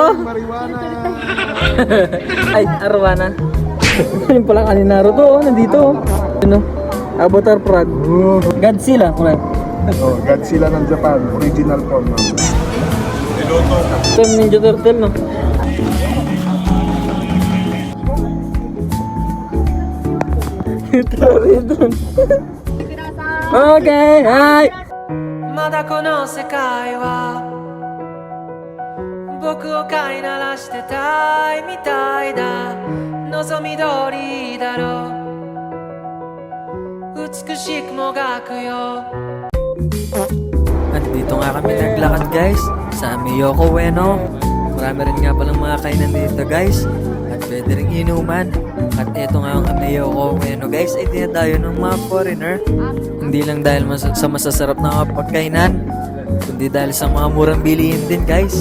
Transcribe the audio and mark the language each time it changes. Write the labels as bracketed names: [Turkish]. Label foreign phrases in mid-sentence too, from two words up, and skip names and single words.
[Filipino] Marijuana. Ay, arwana. Yung pala kanina to, nandito. Ano? Avatar Prague. Godzilla. Oh, Godzilla ng Japan. [English] Original form. [Filipino] Ito yung Ninja Turtle, no? [English] Okay, hi! [Japanese] まだこの世界は僕を飼いならしてたいみたいだ望み通りだろう美しくもがくよ [Filipino] At dito nga kami naglakad guys sa Miyoko Ueno. Marami rin nga palang mga kainan dito guys. At pwede rin inuman. At eto nga ang Miyoko Ueno guys ay dinadayo ng mga foreigner. Hindi lang dahil sa masasarap na mga pagkainan, kundi dahil sa mga murang bilihin din guys.